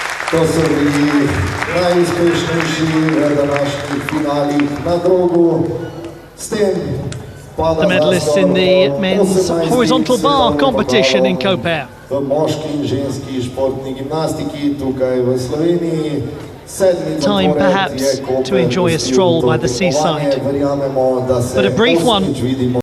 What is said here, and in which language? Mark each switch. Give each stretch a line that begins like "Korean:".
Slovenian: To so bili najuspešnejši v današnjih finalih na drogu. S tem
English: The medalists in the men's horizontal bar competition in Koper.
Slovenian: V moški in ženski športni gimnastiki tukaj v Sloveniji.
English: Time perhaps to enjoy a stroll by the seaside, but a brief one